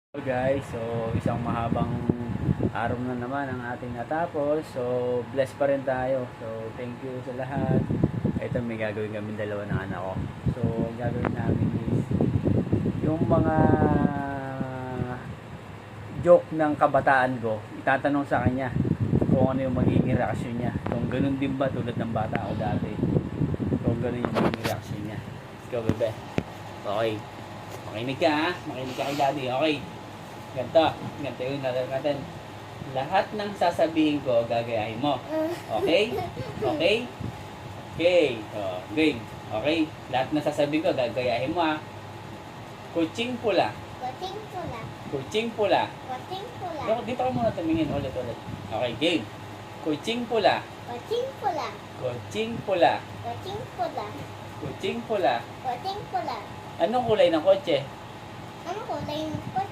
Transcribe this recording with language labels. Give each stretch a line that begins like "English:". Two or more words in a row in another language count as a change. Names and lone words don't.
Filipino: Guys, so isang mahabang araw na naman ang ating natapos. So blessed pa rin tayo. So
English: thank you
Filipino: sa lahat. Ito may gagawin kami dalawa ng anak ko. So ang gagawin namin is yung mga joke ng kabataan ko, itatanong sa kanya kung ano yung magiging reaksyon niya. Kung ganun din ba tulad ng bata ako dati. Kung ganun yung magiging reaksyon niya.
English: Let's go,
Filipino: bebe. Okay. Makinig ka ha. Makinig ka kay daddy. Okay. Ganto yung natin natin. Lahat ng sasabihin ko, gagayahin mo.
English: Okay? Okay? Okay. So, game. Okay?
Filipino: Lahat ng sasabihin ko, gagayahin mo ha. Kuching pula. Kuching pula. Kuching pula. Kuching pula. Dito ka muna tumingin. Ulit. Okay, game. Kuching pula. Kuching pula. Kuching pula. Kuching pula. Kuching pula. Kuching pula. Anong kulay ng kotse? Ano kulay ng kotse?